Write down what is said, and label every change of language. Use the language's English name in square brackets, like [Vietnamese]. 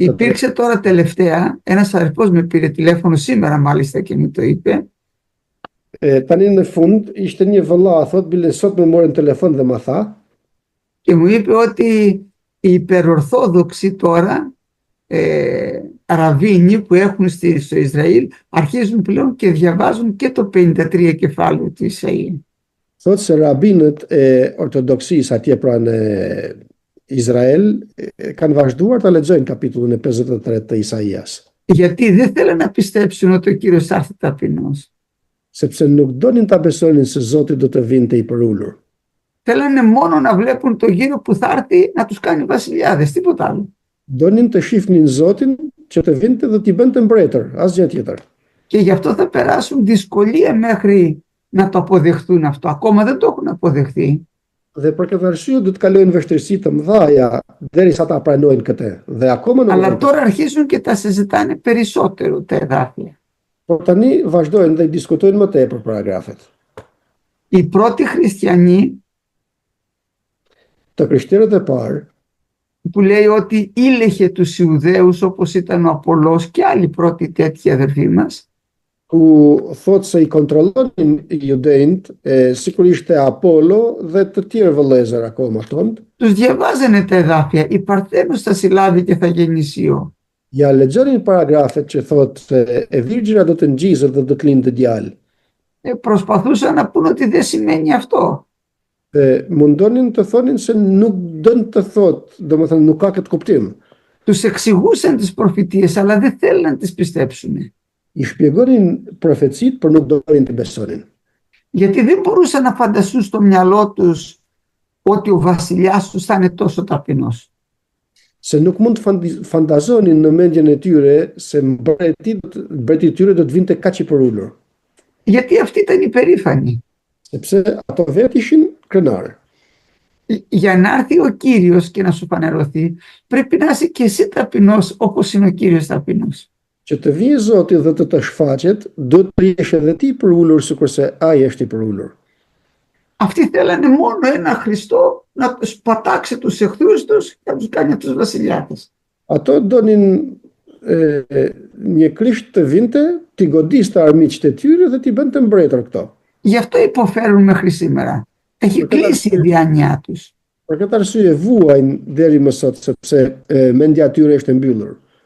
[Greek] Υπήρξε τώρα τελευταία, ένας αδερφός με πήρε τηλέφωνο σήμερα μάλιστα και μου το είπε. [Albanian] Tani në fund ishte një vëlla, thotë, bile sot më morën telefon dhe më tha, [Greek] Και μου είπε ότι οι υπερορθόδοξοι τώρα ραβίνοι που έχουν στο Ισραήλ αρχίζουν πλέον και διαβάζουν και το 53 κεφάλαιο του Ισαΐα. [Albanian] thotë se rabinët e ortodoksisë atje pra në Izrael kanë vazhduar ta lexojnë kapitullin e 53 të Isaias. [Greek] Γιατί δεν θέλουν να πιστέψουν ότι ο Κύριος θα έρθει ταπεινός. [Albanian] Sepse nuk donin ta besonin se Zoti do të vinte i përulur. [Greek] Θέλανε μόνο να βλέπουν το γύρο που θα έρθει να τους κάνει βασιλιάδες, τίποτα άλλο. [Albanian] Donin të shihnin Zotin që të vinte dhe t'i bënte mbretër, asgjë tjetër. [Greek] Και γι' αυτό θα περάσουν δυσκολία μέχρι να το αποδεχθούν αυτό. Ακόμα δεν το έχουν αποδεχθεί. [Albanian] Dhe për këtë arsye do të kalojnë vështirësi të mëdha derisa ta pranojnë këtë. Dhe akoma nuk. [Greek] Αλλά τώρα αρχίζουν και τα συζητάνε περισσότερο τα εδάφια. [Albanian] Por tani vazhdojnë dhe diskutojnë më tepër paragrafet. [Greek] Οι πρώτοι χριστιανοί [Albanian] Të krishterët e parë, [Greek] που λέει ότι ήλεχε τους Ιουδαίους όπως ήταν ο Απολλώς και άλλοι πρώτοι τέτοιοι αδερφοί μας, [Albanian] ku thotë se i kontrollonin judejt, sigurisht e Apollo dhe të tjerë vëllezër akoma tonë, [Greek] τους διαβάζανε τα εδάφια. Η Παρθένος θα συλλάβει και θα γεννησιό. [Albanian] ja lexonin paragrafet që thotë se e virgjëra do të ngjizet dhe do të lindë djalë. [Greek] Προσπαθούσαν να πούν ότι δεν σημαίνει αυτό. [Albanian] Mundonin të thonin se nuk dën të thotë, domethënë nuk ka këtë kuptim. [Greek] Τους εξηγούσαν τις προφητείες, αλλά δεν θέλουν να τις πιστέψουν. [Albanian] I shpjegonin profecitë, por nuk donin të besonin. [Greek] Γιατί δεν μπορούσαν να φανταστούν στο μυαλό τους ότι ο βασιλιάς τους θα είναι τόσο ταπεινός. [Albanian] Se nuk mund të fantazonin në mendjen e tyre se mbreti i tyre do të vinte kaq i përulur. [Greek] Γιατί αυτοί ήταν υπερήφανοι. [Albanian] Sepse ato vetë ishin krenarë. [Greek] Για να έρθει ο Κύριος και να σου φανερωθεί, πρέπει να είσαι και εσύ ταπεινός όπως είναι ο Κύριος ταπεινός. [Albanian] Që të vijë Zoti dhe të shfaqet, do të jesh edhe ti i përulur sikurse ai është i përulur. [Greek] Αυτοί θέλανε μόνο ένα Χριστό να τους πατάξει τους εχθρούς τους και να τους κάνει τους βασιλιάδες. [Albanian] Ato donin një Krisht të vinte, t'i godiste armiqtë e tyre dhe t'i bënte mbretër këto. [Greek] Γι' αυτό υποφέρουν μέχρι σήμερα. Έχει κλείσει η διάνοιά τους. [Albanian] Për këtë arsye vuajnë deri më sot, sepse mendja e tyre është e mbyllur.